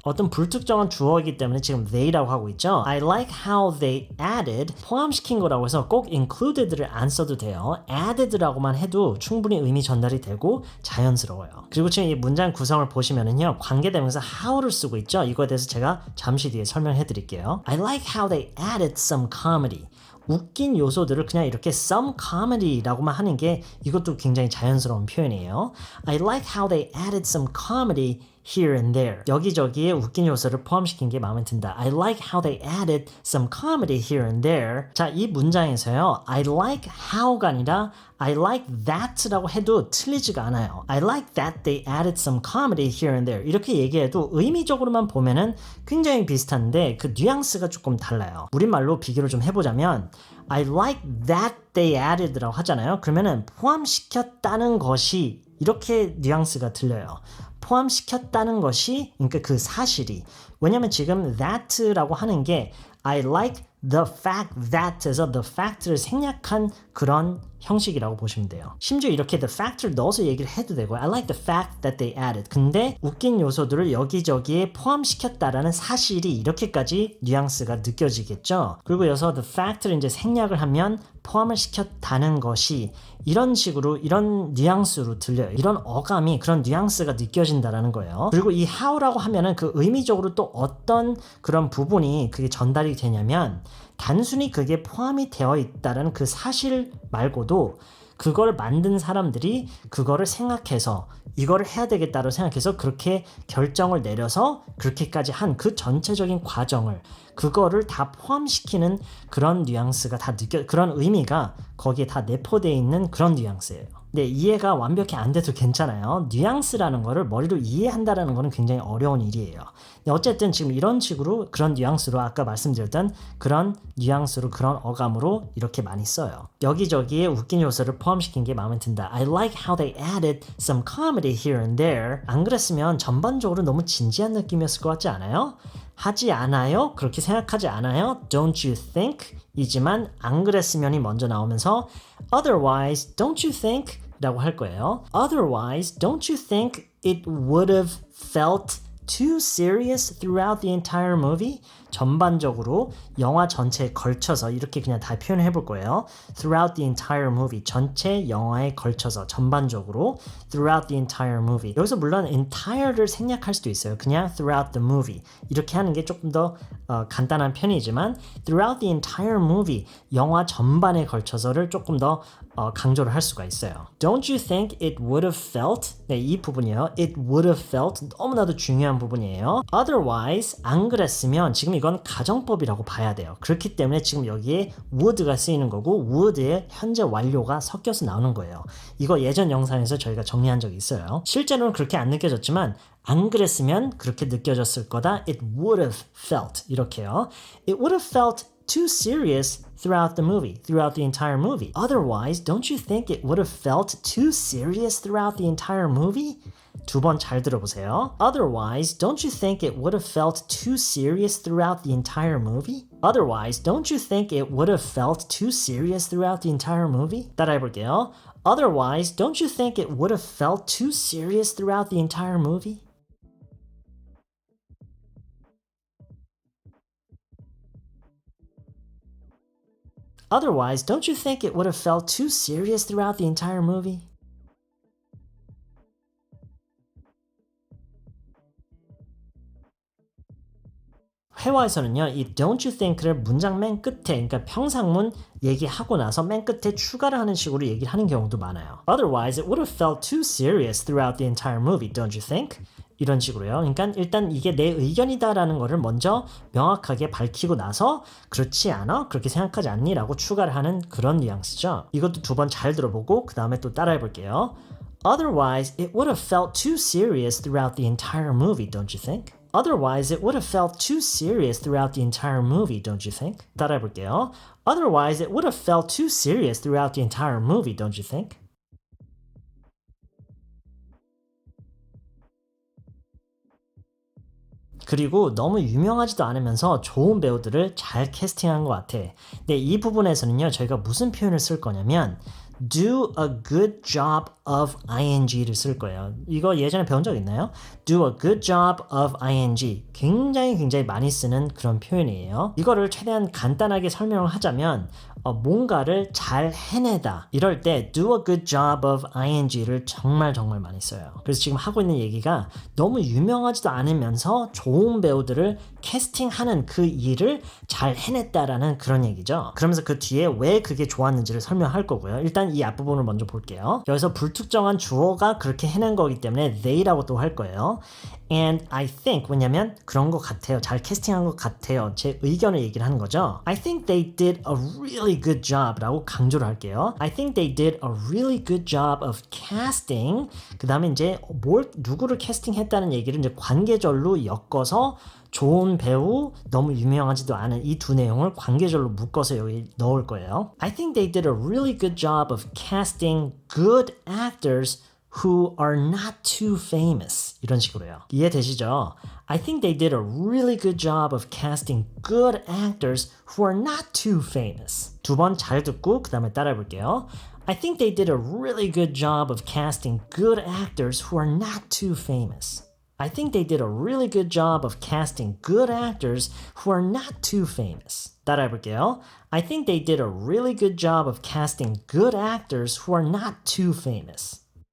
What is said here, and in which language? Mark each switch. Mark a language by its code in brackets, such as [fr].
[ko] 어떤 불특정한 주어이기 때문에 지금 they라고 하고 있죠. [en] I like how they added. [ko] 포함시킨 거라고 해서 꼭 included를 안 써도 돼요. added라고만 해도 충분히 의미 전달이 되고 자연스러워요. 그리고 지금 이 문장 구성을 보시면은요. 관계대명사 how를 쓰고 있죠. 이거에 대해서 제가 잠시 뒤에 설명해 드릴게요. [en] I like how they added some comedy. [ko] 웃긴 요소들을 그냥 이렇게 [en] some comedy [ko] 라고만 하는 게 이것도 굉장히 자연스러운 표현이에요. [en] I like how they added some comedy here and there. [ko] 여기저기에 웃긴 요소를 포함시킨 게 마음에 든다. [en] I like how they added some comedy here and there. [ko] 자, 이 문장에서요. [en] I like how [ko] 가 아니라 [en] I like that [ko] 라고 해도 틀리지가 않아요. [en] I like that they added some comedy here and there. [ko] 이렇게 얘기해도 의미적으로만 보면은 굉장히 비슷한데 그 뉘앙스가 조금 달라요. 우리말로 비교를 좀 해보자면 [en] I like that they added [ko] 라고 하잖아요. 그러면은 포함시켰다는 것이 이렇게 뉘앙스가 들려요. 포함시켰다는 것이 그러니까 그 사실이 왜냐면 지금 that라고 하는 게 [en] I like the fact that [ko] 에서 the fact를 생략한 그런 형식이라고 보시면 돼요. 심지어 이렇게 the fact를 넣어서 얘기를 해도 되고 [en] I like the fact that they added. [ko] 근데 웃긴 요소들을 여기저기에 포함시켰다라는 사실이 이렇게까지 뉘앙스가 느껴지겠죠. 그리고 여기서 the fact를 이제 생략을 하면 포함을 시켰다는 것이 이런 식으로 이런 뉘앙스로 들려요. 이런 어감이 그런 뉘앙스가 느껴진다라는 거예요. 그리고 이 how라고 하면은 그 의미적으로 또 어떤 그런 부분이 그게 전달이 되냐면 단순히 그게 포함이 되어 있다는 그 사실 말고도 그걸 만든 사람들이 그거를 생각해서 이거를 해야 되겠다고 생각해서 그렇게 결정을 내려서 그렇게까지 한 그 전체적인 과정을 그거를 다 포함시키는 그런 뉘앙스가 다 그런 의미가 거기에 다 내포되어 있는 그런 뉘앙스예요. 네, 이해가 완벽히 안 돼도 괜찮아요. 뉘앙스라는 거를 머리로 이해한다는 거는 굉장히 어려운 일이에요. 네, 어쨌든 지금 이런 식으로 그런 뉘앙스로 아까 말씀드렸던 그런 뉘앙스로 그런 어감으로 이렇게 많이 써요. 여기저기에 웃긴 요소를 포함시킨 게 마음에 든다. [en] I like how they added some comedy here and there. [ko] 안 그랬으면 전반적으로 너무 진지한 느낌이었을 것 같지 않아요? 하지 않아요? 그렇게 생각하지 않아요? [en] Don't you think? [ko] 이지만 안 그랬으면이 먼저 나오면서 [en] Otherwise, don't you think? [ko] 라고 할 거예요. [en] Otherwise, don't you think it would have felt too serious throughout the entire movie? [ko] 전반적으로 영화 전체에 걸쳐서 이렇게 그냥 다 표현해 볼 거예요. [en] Throughout the entire movie. [ko] 전체 영화에 걸쳐서 전반적으로 [en] throughout the entire movie. [ko] 여기서 물론 entire를 생략할 수도 있어요. 그냥 [en] throughout the movie. [ko] 이렇게 하는 게 조금 더 간단한 편이지만 [en] throughout the entire movie. [ko] 영화 전반에 걸쳐서를 조금 더 강조를 할 수가 있어요. [en] Don't you think it would have felt? [ko] 네, 이 부분이요. [en] It would have felt [ko] 너무나도 중요한 부분이에요. Otherwise, 안 그랬으면 지금 이건 가정법이라고 봐야 돼요. 그렇기 때문에 지금 여기에 would가 쓰이는 거고 would에 현재 완료가 섞여서 나오는 거예요. 이거 예전 영상에서 저희가 정리한 적이 있어요. 실제로는 그렇게 안 느껴졌지만 안 그랬으면 그렇게 느껴졌을 거다. [en] It would have felt 이렇게요. It would have felt too serious throughout the movie, throughout the entire movie. Otherwise, don't you think it would have felt too serious throughout the entire movie? [ko] 두 번 잘 들어보세요. [en] Otherwise, don't you think it would have felt too serious throughout the entire movie? Otherwise, don't you think it would have felt too serious throughout the entire movie? [ko] 따라해볼게요. [en] Otherwise, don't you think it would have felt too serious throughout the entire movie? Otherwise, don't you think it would have felt too serious throughout the entire movie? [ko] 회화에서는요, 이 [en] don't you think [ko] 를 문장 맨 끝에, 그러니까 평상문 얘기하고 나서 맨 끝에 추가를 하는 식으로 얘기를 하는 경우도 많아요. [en] Otherwise, it would have felt too serious throughout the entire movie, don't you think? [ko] 이런 식으로요. 그러니까 일단 이게 내 의견이다라는 거를 먼저 명확하게 밝히고 나서 그렇지 않아? 그렇게 생각하지 않니? 라고 추가를 하는 그런 뉘앙스죠. 이것도 두 번 잘 들어보고 그 다음에 또 따라해 볼게요. [en] Otherwise, it would have felt too serious throughout the entire movie, don't you think? Otherwise, it would have felt too serious throughout the entire movie, don't you think? [ko] 따라해 볼게요. [en] Otherwise, it would have felt too serious throughout the entire movie, don't you think? [ko] 그리고 너무 유명하지도 않으면서 좋은 배우들을 잘 캐스팅한 것 같아. 근데 이 부분에서는요, 저희가 무슨 표현을 쓸 거냐면 [en] do a good job of ing [ko] 를 쓸 거예요. 이거 예전에 배운 적 있나요? [en] do a good job of ing. [ko] 굉장히 많이 쓰는 그런 표현이에요. 이거를 최대한 간단하게 설명을 하자면 뭔가를 잘 해내다. 이럴 때 [en] do a good job of ing [ko] 를 정말 많이 써요. 그래서 지금 하고 있는 얘기가 너무 유명하지도 않으면서 좋은 배우들을 캐스팅하는 그 일을 잘 해냈다라는 그런 얘기죠. 그러면서 그 뒤에 왜 그게 좋았는지를 설명할 거고요. 일단 이 앞부분을 먼저 볼게요. 여기서 불특정한 주어가 그렇게 해낸 거기 때문에 they라고 또 할 거예요. [en] And I think, [ko] 왜냐면 그런 것 같아요. 잘 캐스팅한 것 같아요. 제 의견을 얘기를 하는 거죠. [en] I think they did a really good job [ko] 라고 강조를 할게요. [en] I think they did a really good job of casting. [ko] 그 다음에 이제 누구를 캐스팅했다는 얘기를 이제 관계절로 엮어서 좋은 배우, 너무 유명하지도 않은 이 두 내용을 관계절로 묶어서 여기 넣을 거예요. [en] I think they did a really good job of casting good actors who are not too famous. [ko] 이런 식으로요. 이해되시죠? [en] I think they did a really good job of casting good actors who are not too famous. [ko] 두 번 잘 듣고 그 다음에 따라해 볼게요. [en] I think they did a really good job of casting good actors who are not too famous. I think they did a really good job of casting good actors who are not too famous. [ko] 따라해 볼게요. [en] I think they did a really good job of casting good actors who are not too famous.